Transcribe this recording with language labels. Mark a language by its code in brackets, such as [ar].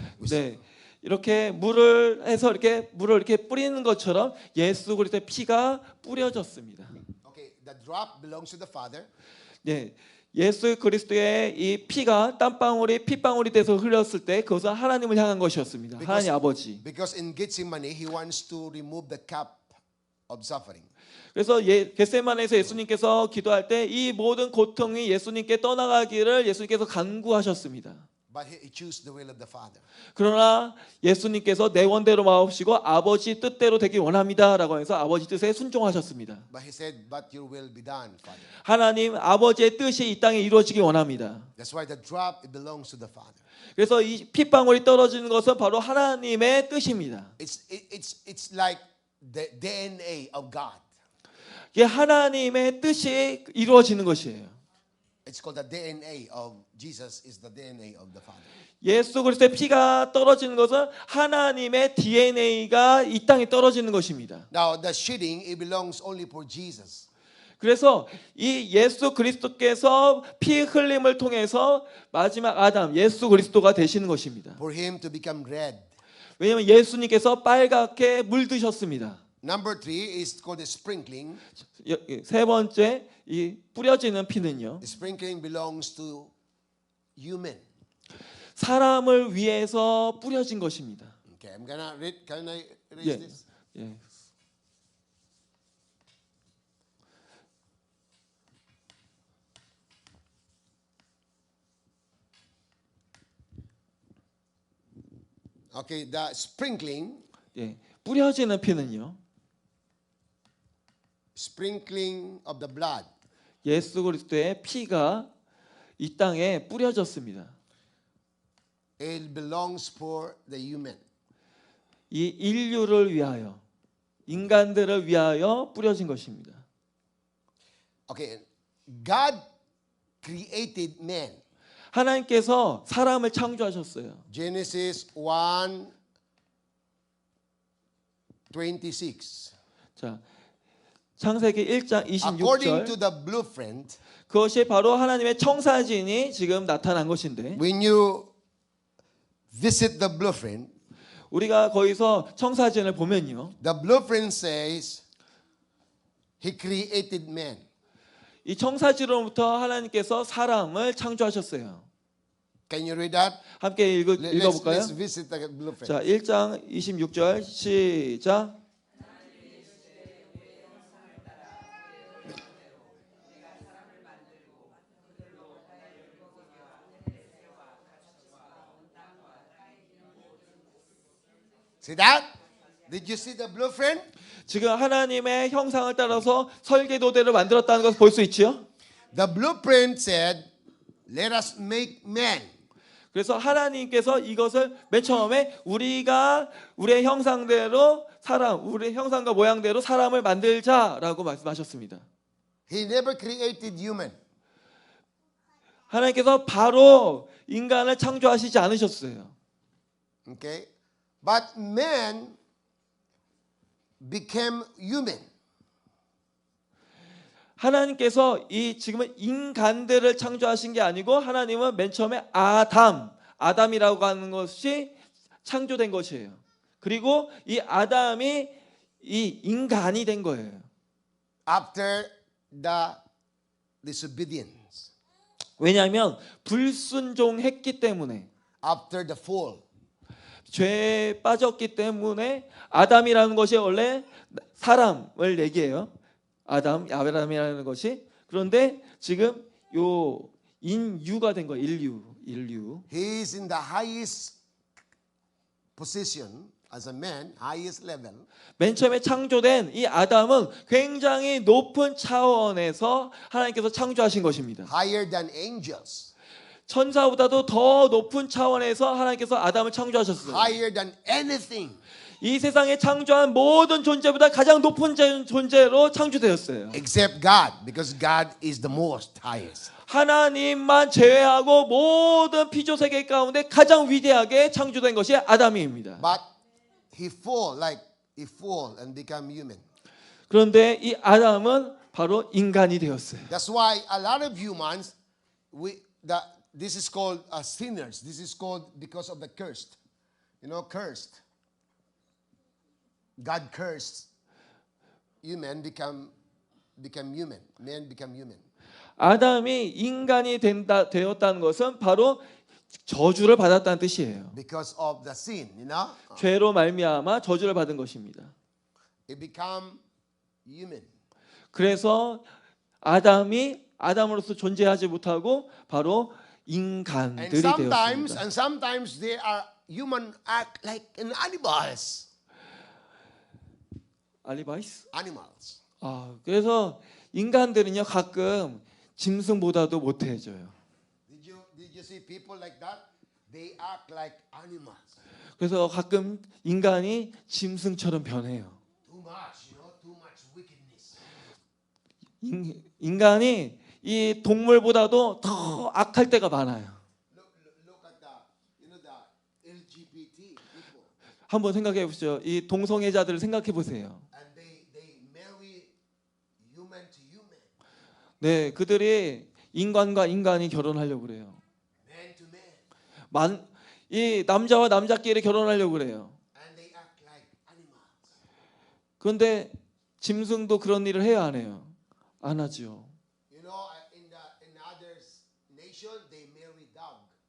[ko] 네, 이렇게 물을 해서 물을 이렇게 뿌리는 것처럼 예수 그리스도의 피가 뿌려졌습니다. [en] okay, the drop belongs to the Father. [ko] 네, 예수 그리스도의 이 피가 땀방울이 핏방울이 돼서 흘렸을 때 그것은 하나님을 향한 것이었습니다. 하나님 아버지. [en] Because in Gethsemane he wants to remove the cup of suffering. [ko] 그래서 겟세마네에서 예수님께서 기도할 때 이 모든 고통이 예수님께 떠나가기를 예수님께서 간구하셨습니다. [en] But he chose the will of the Father. [ko] 그러나 예수님께서 내 원대로 마옵시고 아버지 뜻대로 되길 원합니다라고 해서 아버지 뜻에 순종하셨습니다. [en] But he said, "But your will be done, Father." [ko] 하나님 아버지의 뜻이 이 땅에 이루어지길 원합니다. [en] That's why the drop it belongs to the Father. [ko] 그래서 이 핏방울이 떨어지는 것은 바로 하나님의 뜻입니다. [en] It's like the DNA of God. [ko] 이게 하나님의 뜻이 이루어지는 것이에요. [en] It's called the DNA of Jesus is the DNA of the Father. [ko] 예수 그리스도의 피가 떨어지는 것은 하나님의 DNA가 이 땅에 떨어지는 것입니다. [en] Now the shedding it belongs only for Jesus. [ko] 그래서 이 예수 그리스도께서 피 흘림을 통해서 마지막 아담 예수 그리스도가 되시는 것입니다. [en] For him to become red. [ko] 왜냐하면 예수님께서 빨갛게 물드셨습니다. [en] Number 3 is called the sprinkling. [ko] 세 번째 이 뿌려지는 피는요. [en] The sprinkling belongs to human. [ko] 사람을 위해서 뿌려진 것입니다. [en] Okay, I'm gonna read. Can I read [ko] 예. [en] this? [ko] 예. [en] Okay, the sprinkling, [ko] 예. 뿌려지는 피는요. [en] sprinkling of the blood. [ko] 예수 그리스도의 피가 이 땅에 뿌려졌습니다. [en] It belongs for the human. [ko] 이 인류를 위하여, 인간들을 위하여 뿌려진 것입니다. [en] Okay, God created man. [ko] 하나님께서 사람을 창조하셨어요. [en] Genesis 1:26. [ko] 자, 창세기 1장 [en] According to [ko] 26절. [en] the blueprint, [ko] 그것이 바로 하나님의 청사진이 지금 나타난 것인데, [en] when you visit the blueprint, [ko] 우리가 거기서 청사진을 보면요, [en] the blueprint says He created man. [ko] 이 청사진으로부터 하나님께서 사람을 창조하셨어요. [en] Can you read that? [ko] 함께 읽어볼까요? [en] Let's visit the blueprint. [ko] 자, 1장 26절 시작. [en] See that? Did you see the blueprint? [ko] 지금 하나님의 형상을 따라서 설계도대로 만들었다는 것을 볼 수 있지요. [en] The blueprint said, "Let us make man." [ko] 그래서 하나님께서 이것을 맨 처음에 우리가 우리의 형상대로 우리의 형상과 모양대로 사람을 만들자라고 말씀하셨습니다. [en] He never created human. [ko] 하나님께서 바로 인간을 창조하시지 않으셨어요. [en] Okay? But man became human. [ko] 하나님께서 이 지금은 인간들을 창조하신 게 아니고 하나님은 맨 처음에 아담이라고 하는 것이 창조된 것이에요. 그리고 이 아담이 이 인간이 된 거예요. [en] After the disobedience, [ko] 왜냐하면 불순종했기 때문에, [en] after the fall, [ko] 죄에 빠졌기 때문에 아담이라는 것이 원래 사람을 얘기해요. 아담이라는 것이. 그런데 지금 요 인유가 된 거예요. 인류. [en] he is in the highest position as a man, highest level. [ko] 맨 처음에 창조된 이 아담은 굉장히 높은 차원에서 하나님께서 창조하신 것입니다. [en] Higher than angels, [ko] 천사보다도 더 높은 차원에서 하나님께서 아담을 창조하셨어요. [en] higher than anything [ko] 이 세상에 창조한 모든 존재보다 가장 높은 존재로 창조되었어요. [en] except God, because God is the most highest. [ko] 하나님만 제외하고 모든 피조 세계 가운데 가장 위대하게 창조된 것이 아담입니다. [en] But he fall and become human. [ko] 그런데 이 아담은 바로 인간이 되었어요. [en] That's why a lot of humans, this is called sinners. This is called because of the cursed. You know, cursed. God cursed. Human become human. Men become human. [ko] 아담이 인간이 되었다는 것은 바로 저주를 받았다는 뜻이에요. [en] Because of the sin, you know. [ko] 죄로 말미암아 저주를 받은 것입니다. [en] It become human. [ko] 그래서 아담이 아담으로서 존재하지 못하고 바로 인간들이 되었습니다. [en] And sometimes they are human act like an animals. Animals. [ko] 그래서 인간들은요 가끔 짐승보다도 못해져요. [en] Did you see people like that? They act like animals. [ko] 그래서 가끔 인간이 짐승처럼 변해요. [en] Too much, too much wickedness. [ko] 인간이 이 동물보다도 더 악할 때가 많아요. [en] Look at the LGBT people. [ko] 한번 생각해 보시죠. 이 동성애자들을 생각해 보세요. [en] And they marry human to human. [ko] 네, 그들이 인간과 인간이 결혼하려고 그래요. [en] Man to man. [ko] 이 남자와 남자끼리 결혼하려고 그래요. [en] And they act like animals. [ko] 그런데 짐승도 그런 일을 해야 안 해요? 안 하죠. [en] You know, in other nation, they marry dogs.